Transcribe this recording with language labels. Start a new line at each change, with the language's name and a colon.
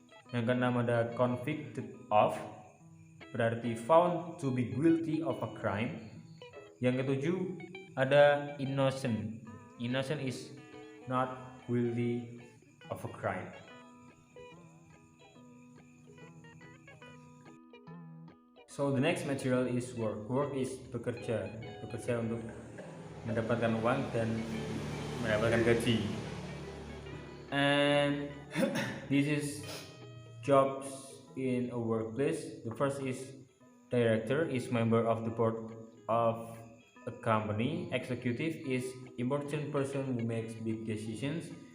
Indonesian: Yang keenam ada convicted of, berarti
English: found to be guilty of a crime.
Indonesian: Yang ketujuh ada innocent.
English: Innocent is not guilty of a crime. So the next material is work. Work is
Indonesian: bekerja untuk mendapatkan uang dan mendapatkan gaji.
English: And this is jobs in a workplace. The first is director, is member of the board of a company. Executive is important person who makes big decisions.